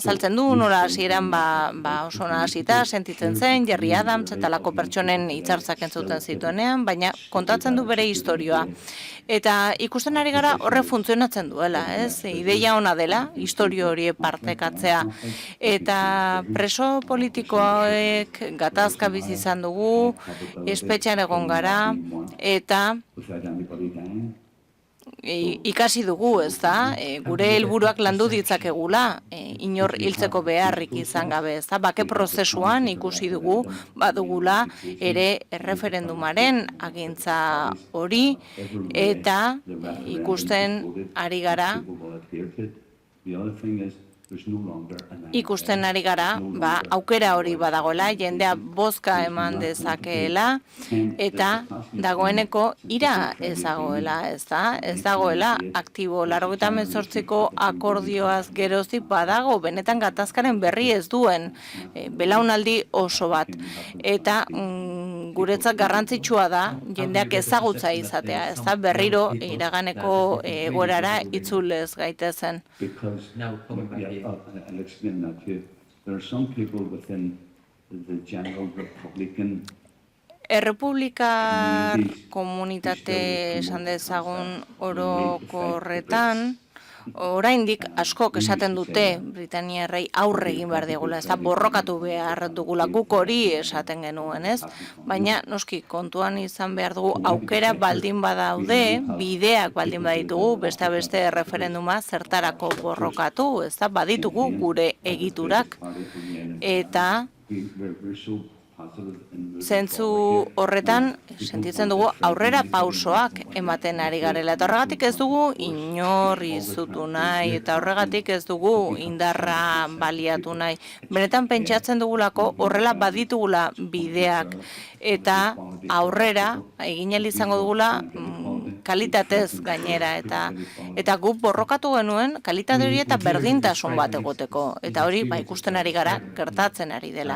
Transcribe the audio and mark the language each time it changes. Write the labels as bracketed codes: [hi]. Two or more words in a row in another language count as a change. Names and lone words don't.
[eu] Azaltzen du, nola hasieran oso nahasita sentitzen zen, Jerry Adams eta lako pertsonen hitzartzak entzuten zituenean, baina kontatzen du bere historioa. Eta ikusten ari gara horre funtzionatzen duela, ez? Ideia ona dela, historio hori partekatzea. Eta preso politikoek gatazka bizi izan dugu, espetxean egon gara, eta [en] Without anybody dying. [eu] ikasi dugu, ez da, gure helburuak landu ditzakegula, inor hiltzeko beharrik izan gabe, ez da, bake prozesuan ikusi dugu, badugula ere erreferendumaren agintza hori, eta ikusten ari gara, [en] People adhere to it. The other thing is, there's no longer an [eu] ikusten ari gara, aukera hori badagoela, jendea bozka eman dezakeela, eta dagoeneko ira ez dagoela, ez da? Ez dagoela aktibo, 98ko akordioaz geroztik badago, benetan gatazkaren berri ez duen, belaunaldi oso bat. Eta guretzat garrantzitsua da, jendeak ezagutza izatea, ez da? Berriro iraganeko egoerara itzulez gaitezen. [en] Because, I'll explain that to you. There are some people within the general Republican [eu] Errepublikar komunitate esan dezagun orokorretan, oraindik askok esaten dute Britaniarrei aurre egin behar digula, ez da borrokatu behar dugula, guk hori esaten genuen, ez? Baina, noski, kontuan izan behar dugu aukera baldin badaude, bideak baldin baditugu, beste referenduma zertarako borrokatu, ez da, baditugu gure egiturak, eta [en] we're so positive in the [eu] zentzu horretan sentitzen dugu aurrera pausoak ematen ari garela. Eta horregatik ez dugu inorri izutu nahi, eta horregatik ez dugu indarra baliatu nahi. Benetan pentsatzen dugulako horrela baditugula bideak, eta aurrera egin ahal izango dugula kalitatez gainera, eta guk borrokatu genuen kalitate hori eta berdintasun bat egoteko, eta hori ikusten ari gara gertatzen ari dela.